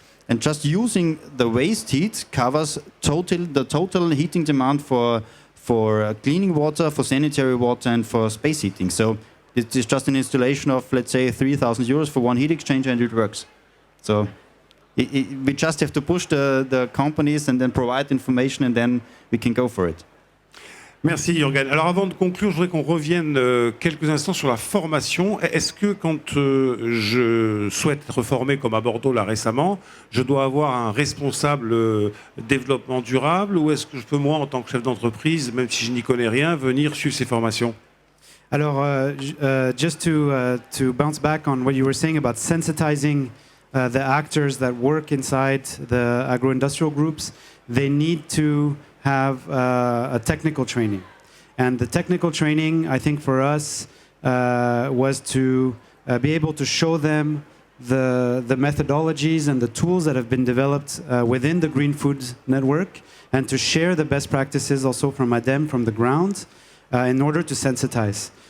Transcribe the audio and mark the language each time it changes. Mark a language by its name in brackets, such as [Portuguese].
[English] And just using the waste heat covers the total heating demand for cleaning water, for sanitary water, and for space heating. So it is just an installation of, let's say, 3,000 euros for one heat exchanger, and it works. So we just have to push the companies and then provide information, and then we can go for it. [French] Merci Jürgen. Alors avant de conclure, je voudrais qu'on revienne quelques instants sur la formation. Est-ce que quand je souhaite être formé comme à Bordeaux là récemment, je dois avoir un responsable développement durable, ou est-ce que je peux moi en tant que chef d'entreprise, même si je n'y connais rien, venir suivre ces formations? [English] Alors, just to bounce back on what you were saying about sensitizing the actors that work inside the agro-industrial groups, they need to have a technical training. And the technical training, I think for us, was to be able to show them the methodologies and the tools that have been developed within the Green Foods Network, and to share the best practices also from ADEME, from the ground, in order to sensitize.